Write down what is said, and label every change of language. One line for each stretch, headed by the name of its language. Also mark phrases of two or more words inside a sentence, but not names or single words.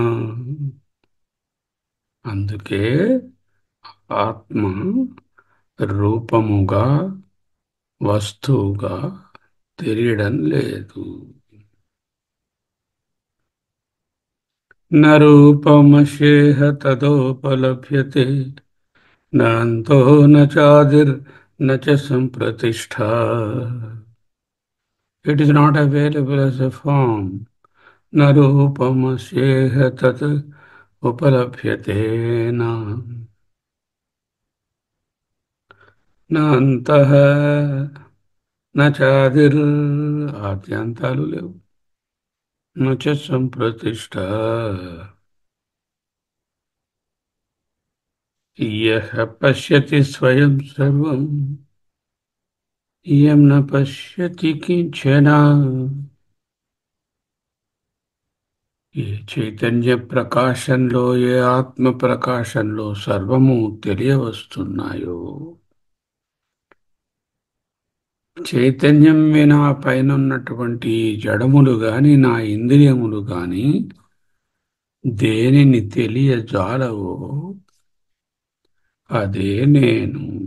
Telugu: అందుకే ఆత్మ రూపముగా, వస్తువుగా తెలియడం లేదు.
Sanskrit: న రూపమస్యేహ తదోపలభ్యతే నాంతో న చాదిర్ న చ సంప్రతిష్ఠా.
English: It is not available as a form.
Sanskrit: న రూపమస్యేహ తత్ ఉపలభ్యతే నాంతః న చాదిర్.
Telugu: ఆద్యంతాలు లేవు.
Sanskrit: న చ సంప్రతిష్ఠ. यः पश्यति स्वयं सर्वं इयं न पश्यति किंचन
Telugu: ఏ చైతన్య ప్రకాశంలో ఏ ఆత్మ ప్రకాశంలో సర్వము తెలియవస్తున్నాయో చైతన్యం వినా పైనున్నటువంటి జడములు గాని నా ఇంద్రియములు గాని దేనిని తెలియజాలవో అదే నేను